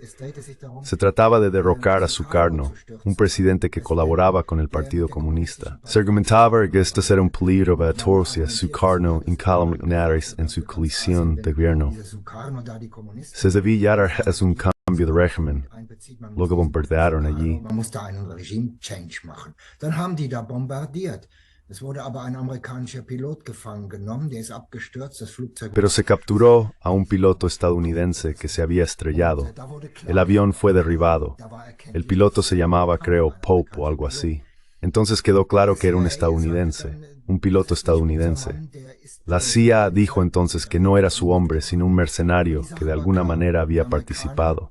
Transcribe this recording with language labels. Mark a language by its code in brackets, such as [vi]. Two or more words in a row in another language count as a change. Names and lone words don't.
[es] Se trataba de derrocar a Sukarno, un presidente que colaboraba con el Partido Comunista. Se argumentaba que este era un peligro para Torcia, Sukarno incalumniares en su coalición de gobierno. Se debía llegar a un cambio de régimen. Luego bombardearon allí. [de] Man musste einen Regime-Change machen. Dann haben die da bombardiert. Es wurde aber ein amerikanischer Pilot gefangen genommen, der ist abgestürzt, das Flugzeug... [es] Pero se capturó a un piloto estadounidense que se había estrellado. El avión fue derribado. El piloto se llamaba, creo, Pope o algo así. Entonces quedó claro que era un estadounidense, un piloto estadounidense. La CIA dijo entonces que no era su hombre, sino un mercenario que de alguna manera había participado.